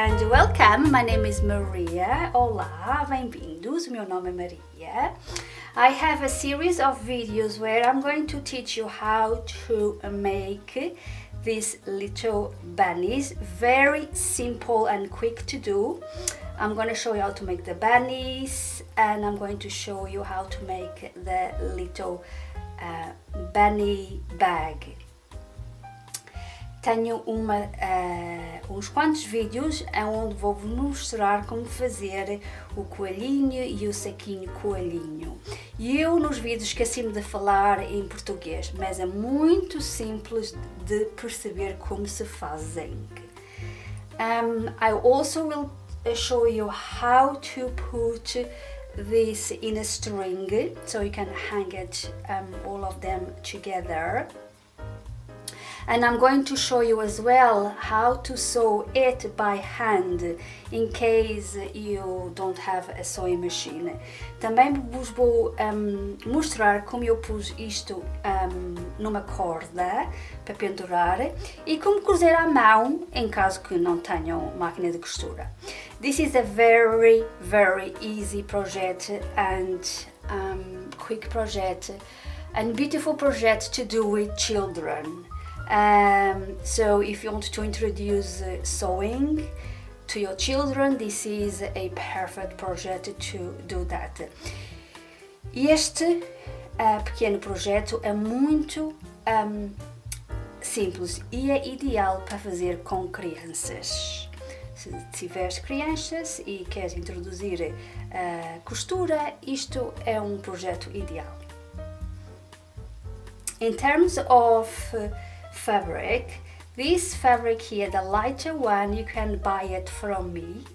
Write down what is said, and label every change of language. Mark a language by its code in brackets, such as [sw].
[en] Welcome, my name is Maria. [pt] Olá, bem-vindos, meu nome é Maria. [en] I have a series of videos where I'm going to teach you how to make these little bunnies. Very simple and quick to do. I'm going to show you how to make the bunnies and I'm going to show you how to make the little bunny bag. [pt] Tenho uns quantos vídeos onde vou-vos mostrar como fazer o coelhinho e o saquinho coelhinho. E eu nos vídeos esqueci-me de falar em português, mas é muito simples de perceber como se fazem. [en] I also will show you how to put this in a string, so you can hang it all of them together. And I'm going to show you as well how to sew it by hand in case you don't have a sewing machine. [pt] Também vos vou mostrar como eu pus isto numa corda para pendurar e como cozer à mão em caso que não tenham máquina de costura. [en] This is a very easy project and quick project and beautiful project to do with children. So if you want to introduce sewing to your children, this is a perfect project to do that. [pt] Este pequeno projeto é muito simples e é ideal para fazer com crianças. Se tiveres crianças e queres introduzir costura, isto é um projeto ideal. [en] In terms of fabric, this fabric here, the lighter one, you can buy it from me.